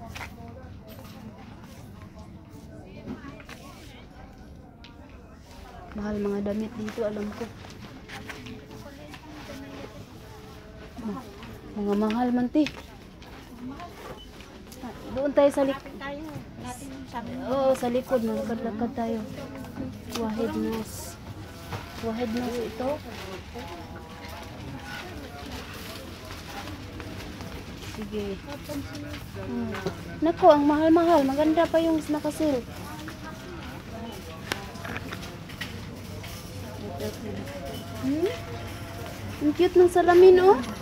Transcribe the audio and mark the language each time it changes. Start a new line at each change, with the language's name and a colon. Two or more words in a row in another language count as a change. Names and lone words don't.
Filipino: Mahal mga damit dito, alam ko. Mga mahal man, te. Doon tayo sa likod. Oo, sa likod. Malakad-lakad tayo. Wahid nos. Wahid nos ito. Sige. Nako, ang mahal-mahal. Maganda pa yung nakasil. Ang cute ng salamin, oh.